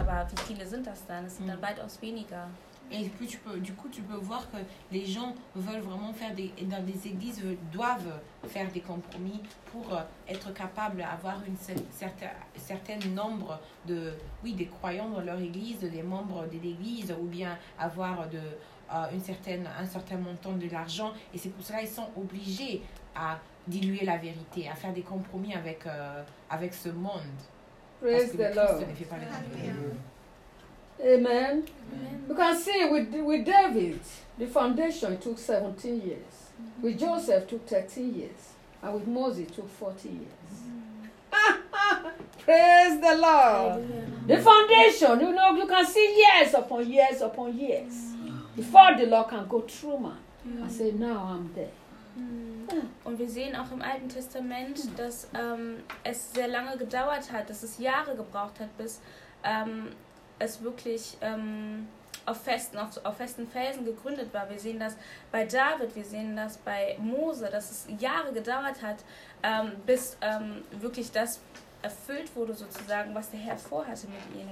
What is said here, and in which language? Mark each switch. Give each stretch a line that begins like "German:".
German: Aber wie viele sind das dann? Es sind dann weitaus weniger.
French: Et puis du coup tu peux voir que les gens veulent vraiment faire des, dans des églises doivent faire des compromis pour être capable d'avoir une certaine nombre de des croyants dans leur église, des membres de l'église ou bien avoir de un certain montant de l'argent. Et c'est pour cela ils sont obligés à diluer la vérité, à faire des compromis avec avec ce monde.
English: Praise the Lord.
French: Ne fait pas les compromis. Amen. Amen.
English: You can see with David, the foundation took 17 years. With Joseph took 13 years, and with Moses took 40 years. Praise the Lord. Amen. The foundation, you know, you can see years upon years upon years before the Lord can go through man and say, now I'm there.
German: Und wir sehen auch im Alten Testament, dass es sehr lange gedauert hat, dass es Jahre gebraucht hat, bis es wirklich auf festen Felsen gegründet war. Wir sehen das bei David, wir sehen das bei Mose, dass es Jahre gedauert hat, bis wirklich das erfüllt wurde, sozusagen, was der Herr vorhatte mit ihnen.